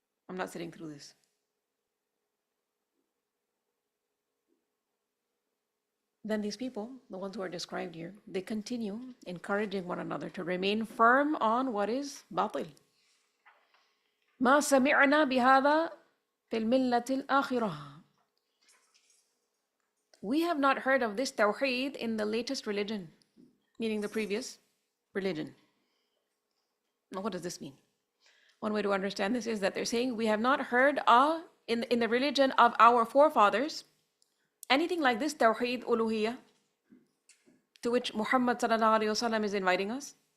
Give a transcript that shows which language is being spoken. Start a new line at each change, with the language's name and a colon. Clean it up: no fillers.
English: I'm not sitting through this. Then these people, the ones who are described here, they continue encouraging one another to remain firm on what is batil.
Arabic: ما سمعنا بهذا في الملة الآخرة.
English: We have not heard of this tawheed in the latest religion, meaning the previous religion. Now what does this mean? One way to understand this is that they're saying we have not heard in the religion of our forefathers anything like this Tawheed Uluhiyya, to which Muhammad sallallahu alaihi wasallam is inviting us.